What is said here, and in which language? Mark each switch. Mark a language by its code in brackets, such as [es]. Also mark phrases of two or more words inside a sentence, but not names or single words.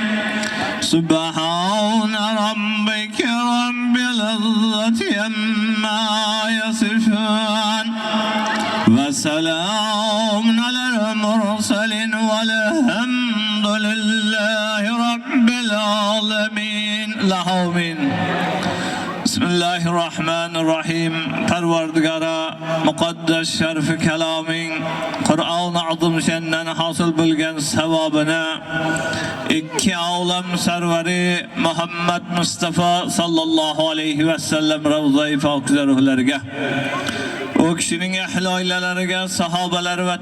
[ar] سبحان ربك رب العزة عما يصفون وسلام على المرسلين والحمد لله رب العالمين. آمين. Bismillahirrahmanirrahim. [uz] Parvardigara muqaddas sharif kaloming Qur'on azim shandan hosil bo'lgan savobini ikki olam sarvari Muhammad Mustafa sallallohu [ar] عليه و سلم [uz] ravzai pokiza ruhlariga, o kishining ahli oilalariga, sahobalari va